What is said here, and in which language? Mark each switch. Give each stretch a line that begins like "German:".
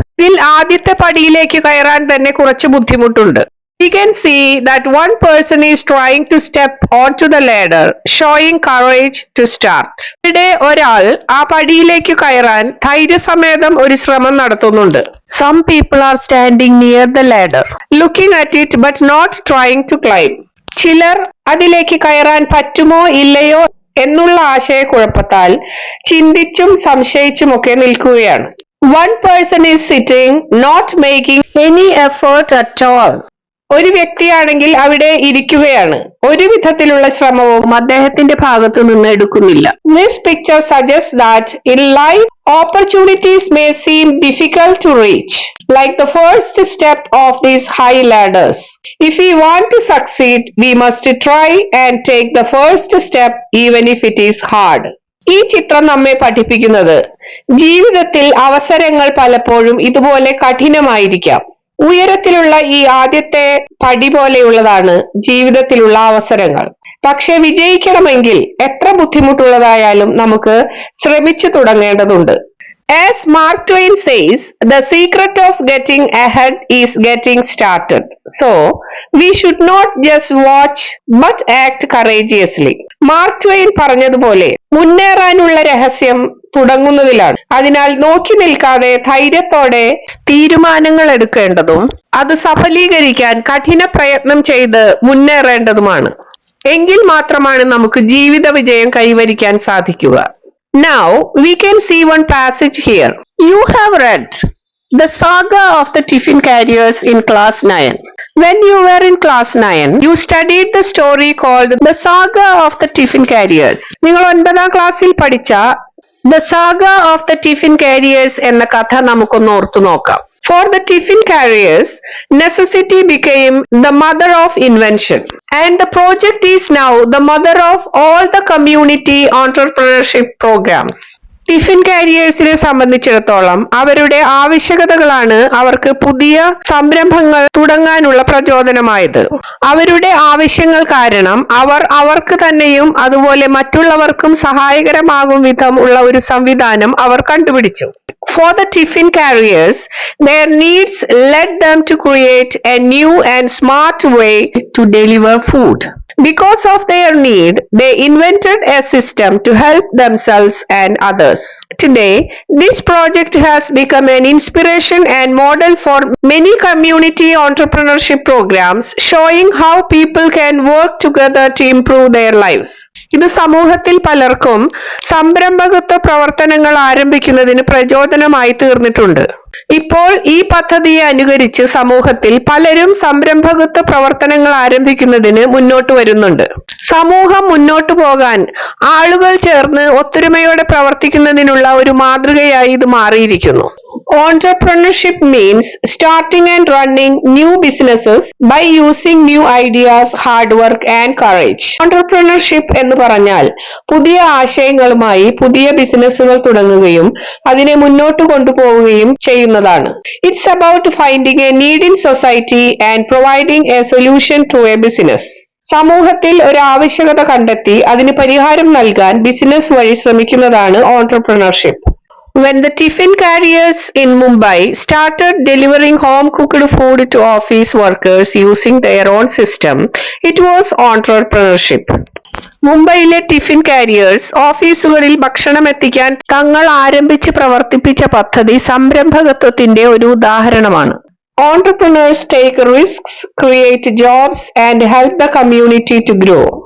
Malayalam: ഇതിൽ ആദ്യത്തെ പടിയിലേക്ക് കയറാൻ തന്നെ കുറച്ച് ബുദ്ധിമുട്ടുണ്ട്.
English: We can see that one person is trying to step onto the ladder, showing courage to start.
Malayalam: ഇവിടെ ഒരാൾ ആ പടിയിലേക്ക് കയറാൻ ധൈര്യസമേതം ഒരു ശ്രമം നടത്തുന്നുണ്ട്.
English: Some people are standing near the ladder, looking at it but not trying to climb.
Malayalam: ചിലർ അതിലേക്ക് കയറാൻ പറ്റുമോ ഇല്ലയോ എന്നുള്ള ആശയക്കുഴപ്പത്താൽ ചിന്തിച്ചും സംശയിച്ചുമൊക്കെ നിൽക്കുകയാണ്.
English: One person is sitting, not making any effort at all.
Malayalam: ഒരു വ്യക്തിയാണെങ്കിൽ അവിടെ ഇരിക്കുകയാണ്, ഒരു വിധത്തിലുള്ള ശ്രമവും അദ്ദേഹത്തിന്റെ ഭാഗത്തു നിന്ന് എടുക്കുന്നില്ല.
English: This picture suggests that in life opportunities may seem difficult to reach, like the first step of these high ladders. If we want to succeed, we must try and take the first step even if it is hard.
Malayalam: ഈ ചിത്രം നമ്മെ പഠിപ്പിക്കുന്നത് ജീവിതത്തിൽ അവസരങ്ങൾ പലപ്പോഴും ഇതുപോലെ കഠിനമായിരിക്കാം. ഉയരത്തിലുള്ള ഈ ആദ്യത്തെ പടി പോലെയുള്ളതാണ് ജീവിതത്തിലുള്ള അവസരങ്ങൾ. പക്ഷെ വിജയിക്കണമെങ്കിൽ എത്ര ബുദ്ധിമുട്ടുള്ളതായാലും നമുക്ക് ശ്രമിച്ചു തുടങ്ങേണ്ടതുണ്ട്.
English: As Mark Twain says, the secret of getting ahead is getting started. So, we should not just watch but act courageously.
Malayalam: Mark Twain പറഞ്ഞതുപോലെ മുന്നേറാനുള്ള രഹസ്യം തുടങ്ങുന്നതിലാണ്. അതിനാൽ നോക്കി നിൽക്കാതെ ധൈര്യത്തോടെ തീരുമാനങ്ങൾ എടുക്കേണ്ടതും അത് സഫലീകരിക്കാൻ കഠിന പ്രയത്നം ചെയ്ത് മുന്നേറേണ്ടതുമാണ്. എങ്കിൽ മാത്രമാണ് നമുക്ക് ജീവിത വിജയം കൈവരിക്കാൻ സാധിക്കുക.
English: Now we can see one passage here. You have read the saga of the tiffin carriers in class 9. When you were in class 9, you studied the story called the saga of the tiffin carriers.
Malayalam: നിങ്ങൾ 9ാം ക്ലാസ്സിൽ പഠിച്ച The Saga of the Tiffin Carriers എന്ന കഥ നമുക്കൊന്ന് ഓർത്തു നോക്കാം.
English: For the tiffin carriers, necessity became the mother of invention, and the project is now the mother of all the community entrepreneurship programs.
Malayalam: Tiffin കാരിയേഴ്സിനെ സംബന്ധിച്ചിടത്തോളം അവരുടെ ആവശ്യകതകളാണ് അവർക്ക് പുതിയ സംരംഭങ്ങൾ തുടങ്ങാനുള്ള പ്രചോദനമായത്. അവരുടെ ആവശ്യങ്ങൾ കാരണം അവർക്ക് തന്നെയും അതുപോലെ മറ്റുള്ളവർക്കും സഹായകരമാകും വിധം ഉള്ള ഒരു സംവിധാനം അവർ കണ്ടുപിടിച്ചു.
English: For the tiffin carriers, their needs led them to create a new and smart way to deliver food. Because of their need, they invented a system to help themselves and others. Today, this project has become an inspiration and model for many community entrepreneurship programs, showing how people can work together to improve their lives.
Malayalam: ഇത് സമൂഹത്തിൽ പലർക്കും സംരംഭകത്വ പ്രവർത്തനങ്ങൾ ആരംഭിക്കുന്നതിന് പ്രചോദനമായി തീർന്നിട്ടുണ്ട്. ഇപ്പോൾ ഈ പദ്ധതിയെ അനുകരിച്ച് സമൂഹത്തിൽ പലരും സംരംഭകത്വ പ്രവർത്തനങ്ങൾ ആരംഭിക്കുന്നതിന് മുന്നോട്ട് വരുന്നുണ്ട്. സമൂഹം മുന്നോട്ടു പോകാൻ ആളുകൾ ചേർന്ന് ഒത്തൊരുമയോടെ പ്രവർത്തിക്കുന്നതിനുള്ള ഒരു മാതൃകയായി ഇത് മാറിയിരിക്കുന്നു.
English: Entrepreneurship means starting and running new businesses by using new ideas, hard work and courage.
Malayalam: Entrepreneurship എന്ന് പറഞ്ഞാൽ പുതിയ ആശയങ്ങളുമായി പുതിയ ബിസിനസ്സുകൾ തുടങ്ങുകയും അതിനെ മുന്നോട്ട് കൊണ്ടുപോവുകയും ചെയ്യുന്നതാണ്.
English: It's about finding a need in society and providing a solution to a business.
Malayalam: സമൂഹത്തിൽ ഒരു ആവശ്യകത കണ്ടെത്തി അതിന് പരിഹാരം നൽകാൻ ബിസിനസ് വഴി ശ്രമിക്കുന്നതാണ് entrepreneurship.
English: When the tiffin carriers in Mumbai started delivering home-cooked food to office workers using their own system, it was entrepreneurship.
Malayalam: മുംബൈയിലെ ടിഫിൻ കാരിയേഴ്സ് ഓഫീസുകളിൽ ഭക്ഷണം എത്തിക്കാൻ തങ്ങൾ ആരംഭിച്ച് പ്രവർത്തിപ്പിച്ച പദ്ധതി സംരംഭകത്വത്തിന്റെ ഒരു ഉദാഹരണമാണ്.
English: Entrepreneurs take risks, create jobs and help the community to grow.